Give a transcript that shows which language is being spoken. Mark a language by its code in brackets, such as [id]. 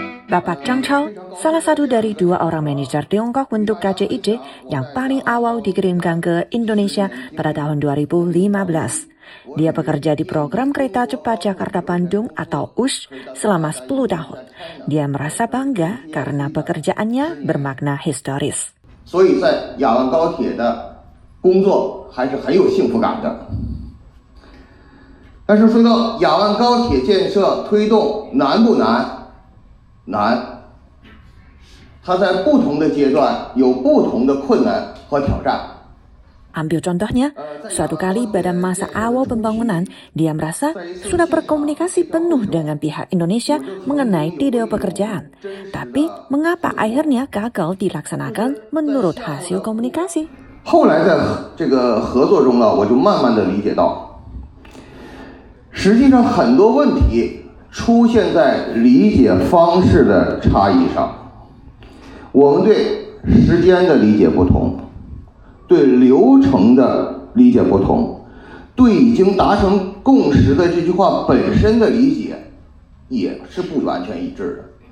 [id] Bapak Zhang Chao, salah satu dari 2 orang manajer Tiongkok untuk KCIC yang paling awal dikirimkan ke Indonesia pada tahun 2015. Dia bekerja di program kereta cepat Jakarta-Bandung atau USH selama 10 tahun. Dia merasa bangga karena pekerjaannya bermakna historis. [zh] 所以在雅万高铁的工作还是很有幸福感的。但是说到雅万高铁建设推动难不难？难。它在不同的阶段有不同的困难和挑战。 [id] Ambil contohnya, suatu kali pada masa awal pembangunan, dia merasa sudah berkomunikasi penuh dengan pihak Indonesia mengenai detail pekerjaan. Tapi, mengapa akhirnya gagal dilaksanakan menurut hasil komunikasi? [zh] 后来在这个合作中呢，我就慢慢的理解到，实际上很多问题出现在理解方式的差异上。我们对时间的理解不同。对流程的理解不同，对已经达成共识的这句话本身的理解也是不完全一致的。